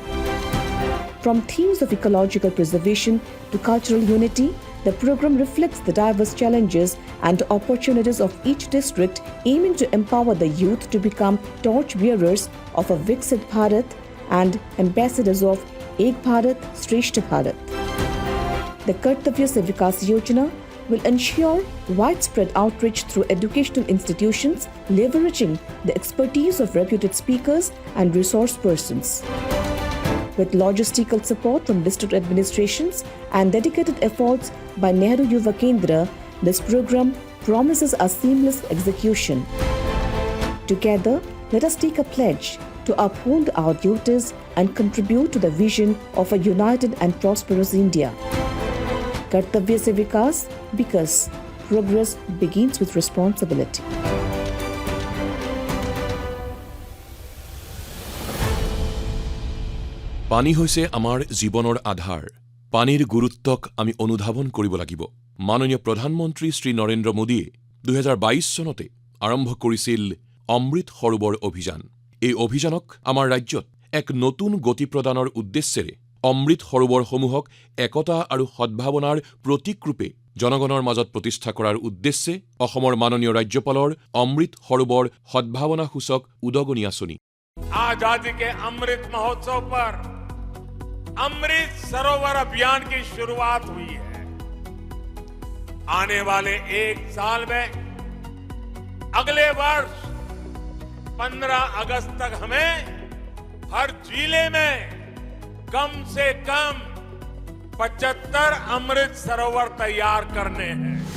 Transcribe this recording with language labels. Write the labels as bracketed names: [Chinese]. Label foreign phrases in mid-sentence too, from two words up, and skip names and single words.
[English] From themes of ecological preservation to cultural unity, the program reflects the diverse challenges and opportunities of each district, aiming to empower the youth to become torchbearers of a Viksit Bharat and ambassadors of Ek Bharat, Shreshth Bharat. The Kartavya Se Vikas Yojana will ensure widespread outreach through educational institutions, leveraging the expertise of reputed speakers and resource persons. With logistical support from district administrations and dedicated efforts by Nehru Yuva Kendra, this program promises a seamless execution. Together, let us take a pledge to uphold our duties and contribute to the vision of a united and prosperous India. Kartavya Se Vikas, because progress begins with responsibility. [Assamese] পানী হৈছে আমাৰ জীৱনৰ আধাৰ। পানীৰ গুৰুত্বক আমি অনুধাৱন কৰিব লাগিব। মাননীয় প্ৰধানমন্ত্ৰী শ্ৰী নৰেন্দ্ৰ মোদীয়ে 2022 চনতে আৰম্ভ কৰিছিল অমৃত সৰোবৰ অভিযান। এই অভিযানক আমাৰ ৰাজ্যত এক নতুন গতি প্ৰদানৰ উদ্দেশ্যেৰে অমৃত সৰোবৰসমূহক একতা আৰু সদ্ভাৱনাৰ প্ৰতীক ৰূপে জনগণৰ মাজত প্ৰতিষ্ঠা কৰাৰ উদ্দেশ্যে অসমৰ মাননীয় ৰাজ্যপালৰ অমৃত সৰোবৰ সদ্ভাৱনা সূচক উদগনি আঁচনি [Hindi] आजादी के अमृत महोत्सव पर अमृत सरोवर अभियान की शुरुआत हुई है। आने वाले एक साल में अगले वर्ष 15 अगस्त तक हमें हर जिले में कम से कम 75 अमृत सरोवर तैयार करने हैं।